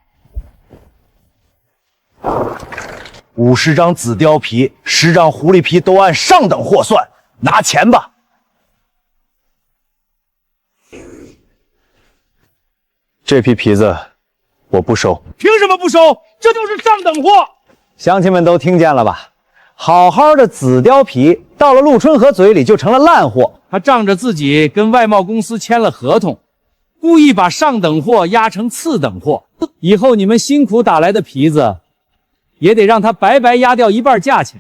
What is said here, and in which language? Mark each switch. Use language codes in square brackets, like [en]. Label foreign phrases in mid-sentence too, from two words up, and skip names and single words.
[zh] ，50 張紫貂皮，10張狐狸皮都按上等貨算，拿錢吧。這批皮子我不收。憑什麼不收？這就是上等貨。鄉親們都聽見了吧？好好的紫貂皮到了陸春和嘴裡就成了爛貨。他仗着自己跟外貿公司簽了合同，故意把上等貨壓成次等貨，以後你們辛苦打来的皮子，也得讓他白白压掉1半價錢。